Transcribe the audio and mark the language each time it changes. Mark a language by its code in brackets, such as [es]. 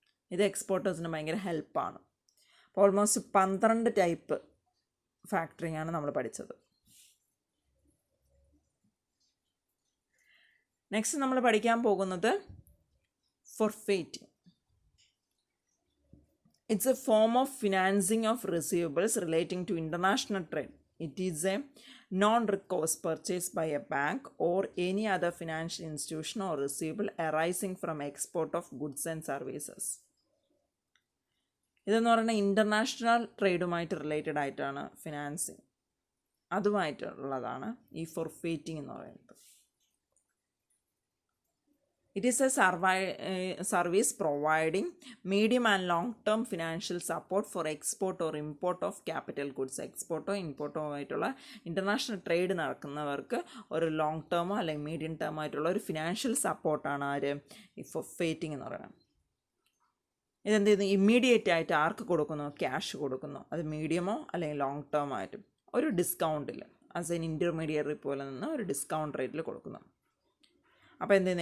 [ml] ഇത് എക്സ്പോർട്ടേഴ്സിന് ഭയങ്കര ഹെൽപ്പാണ്. അപ്പോൾ ഓൾമോസ്റ്റ് 12 ടൈപ്പ് ഫാക്ടറിങ് ആണ് നമ്മൾ പഠിച്ചത്. നെക്സ്റ്റ് നമ്മൾ പഠിക്കാൻ പോകുന്നത് forfaiting. [en] It's a form of financing of receivables relating to international trade. It is a non-recourse purchase by a bank or any other financial institution or receivable arising from export of goods and services. [ml] ഇതെന്ന് പറയുന്നത് international ട്രേഡുമായിട്ട് related ആയിട്ടാണ് financing. അതുമായിട്ടുള്ളതാണ് ഈ ഫോർഫെയ്റ്റിംഗ് എന്ന് പറയുന്നത്. [en] It is a service providing medium and long-term financial support for export or import of capital goods. [ml] എക്സ്പോർട്ടോ ഇമ്പോർട്ടോ ആയിട്ടുള്ള international trade നടക്കുന്നവർക്ക് ഒരു long ടേമോ അല്ലെങ്കിൽ medium ടേമോ ആയിട്ടുള്ള ഒരു ഫിനാൻഷ്യൽ സപ്പോർട്ടാണ് ആര് ഈ ഫോർഫെയ്റ്റിംഗ് എന്ന് പറയുന്നത്. ഇതെന്ത് ചെയ്യുന്നു? ഇമ്മീഡിയറ്റ് ആയിട്ട് ആർക്ക് കൊടുക്കുന്നു? ക്യാഷ് കൊടുക്കുന്നു. അത് മീഡിയമോ അല്ലെങ്കിൽ ലോങ് ടേമോ ആയിട്ടും ഒരു ഡിസ്കൗണ്ടിൽ [en] as an intermediary [ml] പോലെ നിന്ന് ഒരു ഡിസ്കൗണ്ട് റേറ്റിൽ കൊടുക്കുന്നു. അപ്പോൾ എന്ത് ചെയ്യുന്നു?